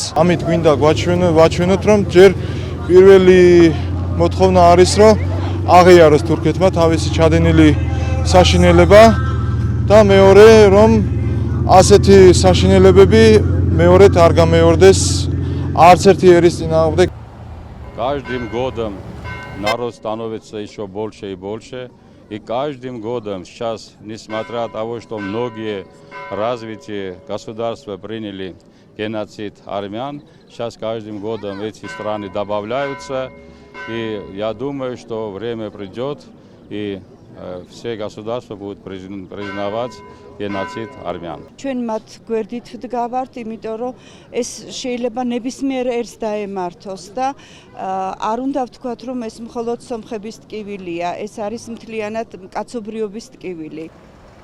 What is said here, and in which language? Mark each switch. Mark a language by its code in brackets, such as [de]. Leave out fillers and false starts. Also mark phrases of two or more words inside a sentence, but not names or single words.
[ka] ამით გვინდა გვაჩვენოთ რომ ჯერ პირველი მოთხოვნა არის რომ აღიაროს თურქეთმა თავისი ჩადენილი საშინელება და მეორე რომ ასეთი საშინელებები მეორედ არ გამეორდეს არც ერთი ერის წინააღმდეგ. [ru] Каждым годом народ становится еще больше и больше. И каждым годом сейчас, несмотря на то, что многие развитые государства приняли геноцид армян, сейчас каждым годом эти страны добавляются. И я думаю, что время придет, и все государства будут признавать геноцид армян. [ka] ჩვენ მათ გვერდით ვდგავართ, იმიტომ რომ ეს შეიძლება ნებისმიერ ერს დაემართოს და არ უნდა ვთქვათ, რომ ეს მხოლოდ სომხების ტკივილია, ეს არის მთლიანად კაცობრიობის ტკივილი.